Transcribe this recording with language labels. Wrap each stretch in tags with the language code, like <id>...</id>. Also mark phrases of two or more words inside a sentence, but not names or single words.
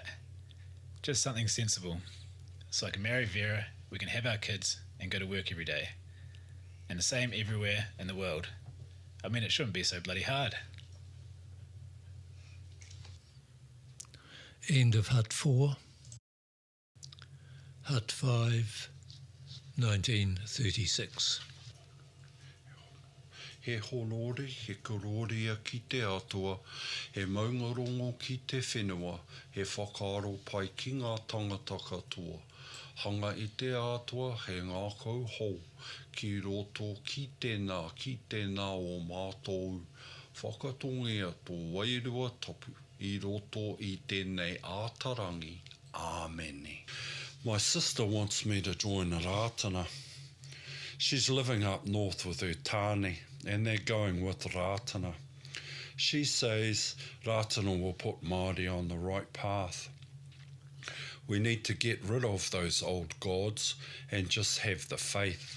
<en>Just something sensible. So I can marry Vera, we can have our kids and go to work every day. And the same everywhere in the world. I mean, it shouldn't be so bloody hard. End of Hut 4. Hut 5, 1936.</en> <mi>He honori, he kororia ki te atua, he maungarongo ki te whenua, he whakaaro pai ki ngā tangata katoa. Hanga i te atua, he ngākau hou, ki roto ki tēnā o mātou. Whakatongia tō wairua tapu, i roto i tēnei ātarangi. Āmene.</mi> <en>My sister wants me to join a rātana. She's living up north with her tāne, and they're going with rātana. She says rātana will put Māori on the right path. We need to get rid of those old gods and just have the faith.</en>